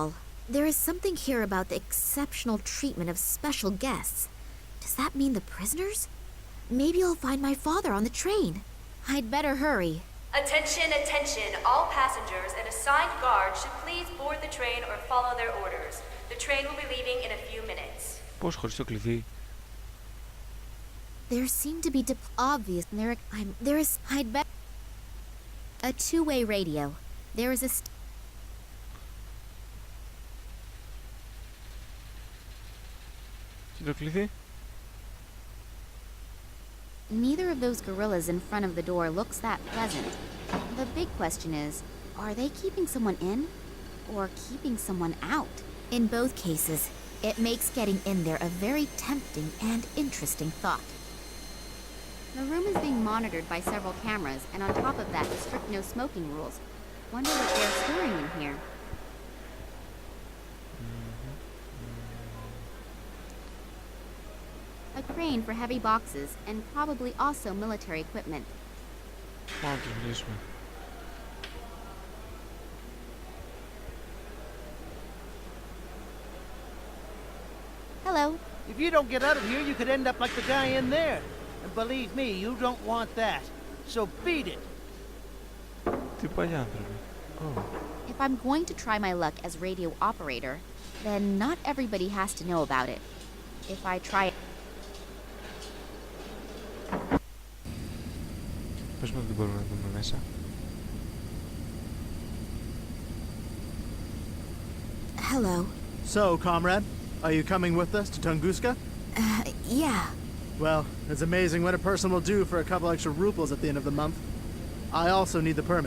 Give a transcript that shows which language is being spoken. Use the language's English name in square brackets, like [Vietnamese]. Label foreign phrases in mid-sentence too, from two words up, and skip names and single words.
[English] There is something here about the exceptional treatment of special guests. Does that mean the prisoners? Maybe I'll find my father on the train. I'd better hurry. Attention, attention. All passengers and assigned guards should please board the train or follow their orders. The train will be leaving in a few minutes. [Greek] Πώς χωρίς το κλειδί? [English] There seem to be obvious. There is. I'd bet. A two-way radio. There is a. [Greek] Και το κλειδί? [English] Neither of those gorillas in front of the door looks that pleasant. The big question is, are they keeping someone in or keeping someone out? In both cases, it makes getting in there a very tempting and interesting thought. The room is being monitored by several cameras, and on top of that, the strict no smoking rules. Wonder what they're storing in here. A crane for heavy boxes, and probably also military equipment. [Greek] Πάμε να τους μιλήσουμε. [English] Hello. If you don't get out of here, you could end up like the guy in there. And believe me, you don't want that. So beat it. [Greek] Τι παλιά άνθρωποι. [English] Oh. If I'm going to try my luck as radio operator, then not everybody has to know about it. If I try it... [Greek] Πες μου ότι μπορούμε να δούμε μέσα. [English] Hello. So, comrade, are you coming with us to Tunguska? Yeah. Well, it's amazing what a person will do for a couple extra rubles at the end of the month. I also need the permit.